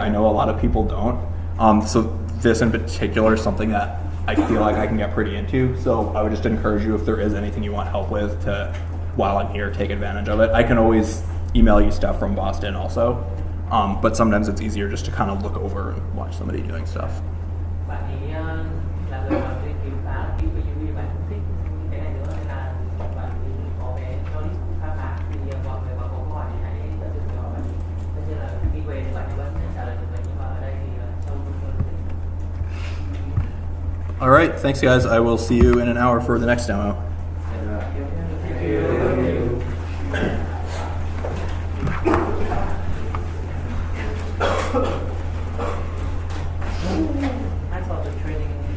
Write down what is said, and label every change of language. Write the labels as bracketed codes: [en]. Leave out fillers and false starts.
[en] I know a lot of people don't. So this in particular is something that I feel like I can get pretty into. So I would just encourage you, if there is anything you want help with, to, while I'm here, take advantage of it. I can always email you stuff from Boston also. But sometimes it's easier just to kind of look over and watch somebody doing stuff. [vi] Bạn ấy là người mà nghiên cứu khá là kỹ về UV, bạn cũng thích cái này nữa, nên là bạn ấy có cái knowledge cũng khá khá, thì mọi người mà có câu hỏi thì hãy tận dụng để hỏi bạn ấy. Tất nhiên là khi về thì bạn ấy vẫn trả lời được, nhưng mà ở đây thì sâu hơn. [en] All right. Thanks, guys. I will see you in an hour for the next demo. Thank you. Thanks for the training.